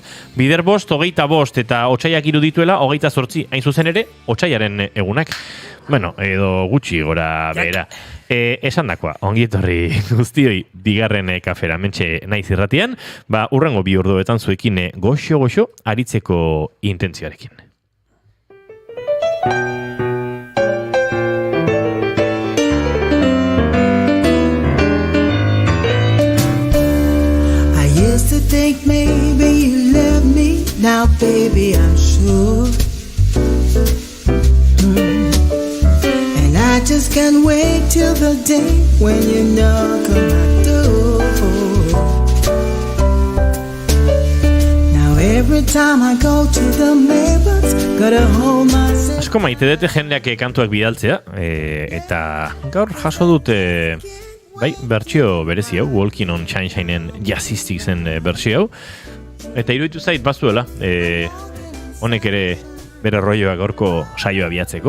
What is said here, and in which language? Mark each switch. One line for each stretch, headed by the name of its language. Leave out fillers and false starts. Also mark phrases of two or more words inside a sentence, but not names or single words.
Basque: Bider 5, 25 eta otsaiak 3 dituela 28. Hain zuzen ere, otsaiaren egunak. Bueno, edo gutxi gora behera. Esandakoa, ongi etorri guztioi bigarren kafera mentxe naiz irratian, urrengo 2 orduetan zuekin goxo aritzeko intentzioarekin.
English: To think maybe you love me now, baby, I'm sure. And I just can't wait till the day when you knock on my door. Now every time I go to the mailbox, gotta hold myself.
Basque: Asko maite dute jendeak kantuak bidaltzea, eta gaur jaso dute bai, bertsio berezi hau, Walking on Sunshine-en jazzistik zen bertsio hau. Eta iruditu zait bazuela, honek ere bere rolloa gaurko saioa biatzeko.